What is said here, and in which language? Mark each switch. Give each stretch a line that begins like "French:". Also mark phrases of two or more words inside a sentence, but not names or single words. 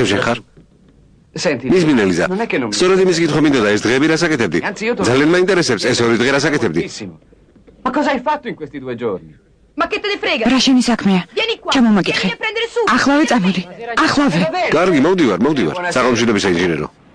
Georgian: ისევ შენ ხარ?
Italian: Senti,
Georgian: მისმინ ელიზა.
Italian: non è che non mi...
Georgian: სწორედ იმის კითხვა მინდოდა ეს დღეები რას აკეთებდი?
Italian: Anzitutto-
Georgian: ძალიან მაინტერესებს ეს ორი დღე რას აკეთებდი?
Italian: Benissimo. Ma cosa hai fatto in questi 2 giorni? Ma che te ne frega?
Georgian: რა შენი საქმეა?
Italian: Vieni qua.
Georgian: ჩამომაკითხე.
Italian: Vieni a prendere su.
Georgian: ახლავე წამოდი. ახლავე. კარგი, მოვდივარ. საყოველთაობის საინჟინერო.